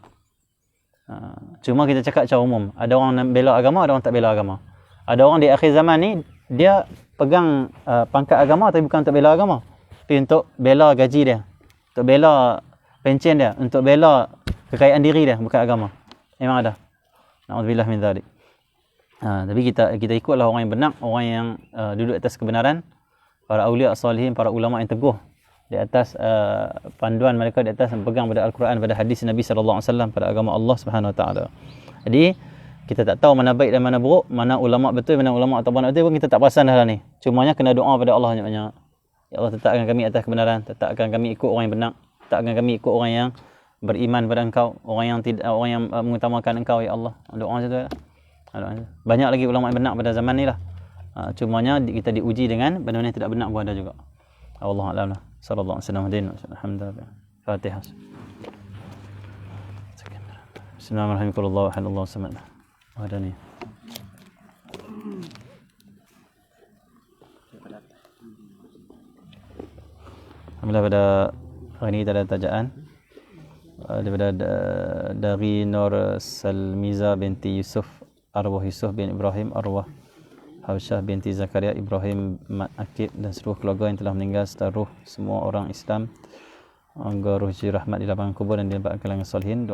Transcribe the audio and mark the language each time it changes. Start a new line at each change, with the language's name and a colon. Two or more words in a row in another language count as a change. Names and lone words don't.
Malay: Cuma kita cakap secara umum, ada orang bela agama, ada orang tak bela agama. Ada orang di akhir zaman ni dia pegang pangkat agama tapi bukan untuk bela agama, tapi untuk bela gaji dia, untuk bela pencen dia, untuk bela kekayaan diri dia, bukan agama. Memang ada.
Arabic: نعوذ بالله من ذلك.
Malay: Tapi kita ikutlah orang yang benar, orang yang duduk atas kebenaran, para aulia salihin, para ulama yang teguh di atas panduan mereka, di atas pegang pada Al-Quran, pada hadis Nabi
Arabic: صلى الله عليه وسلم,
Malay: pada agama Allah
Arabic: سبحانه وتعالى.
Malay: Jadi kita tak tahu mana baik dan mana buruk, mana ulama betul, mana ulama tak betul pun kita tak perasan dah ni. Cumanya kena doa pada Allah banyak-banyak. Ya Allah, tetapkan kami atas kebenaran, tetapkan kami ikut orang yang benar, tetapkan kami ikut orang yang beriman pada Engkau, orang yang tidak, orang yang mengutamakan Engkau, ya Allah. Doa macam tu lah. Banyak lagi ulama yang benar pada zaman ni lah. Cumanya kita diuji dengan benda-benda yang tidak benar pun ada juga.
Arabic: والله أعلم. صلى الله عليه وسلم. Alhamdulillah. Fatihah. بسم الله الرحمن الرحيم.
Malay: Ada ni. Alhamdulillah, pada hari ini kita ada tajaan daripada dari Nur Salmiza binti Yusuf, arwah Yusuf bin Ibrahim, arwah Hawsyah binti Zakaria Ibrahim Mat Akib, dan seluruh keluarga yang telah meninggal serta ruh semua orang Islam, agar ruh rahmat di lapangan kubur dan di tempat kalangan salihin.